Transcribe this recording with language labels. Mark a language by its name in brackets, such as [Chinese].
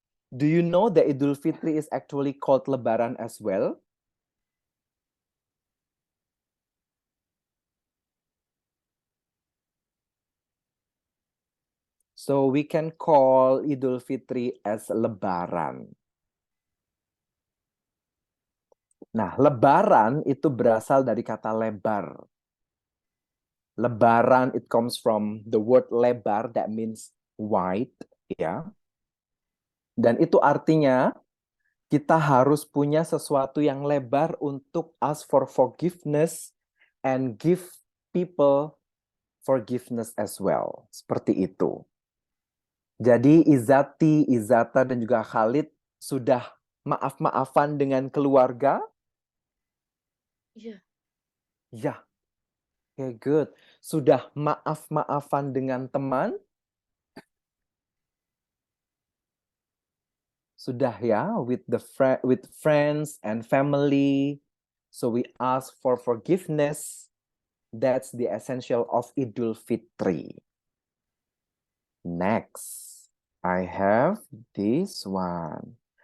[English] Do you know that Idul Fitri is actually called Lebaran as well? So we can call Idul Fitri as Lebaran. [Indonesian] Nah, Lebaran itu berasal dari kata lebar. [English] Lebaran, it comes from the word lebar, that means wide, ya. [Indonesian] Dan itu artinya kita harus punya sesuatu yang lebar untuk [English] ask for forgiveness and give people forgiveness as well. [Indonesian] Seperti itu. Jadi Izati, Izata, dan juga Khalid sudah maaf-maafan dengan keluarga? Iya. [English] Ya. Okay, good. [Indonesian] Sudah maaf-maafan dengan teman? [English] Sudah ya, with friends and family. So we ask for forgiveness. That's the essential of Idul Fitri. Next, I have this one.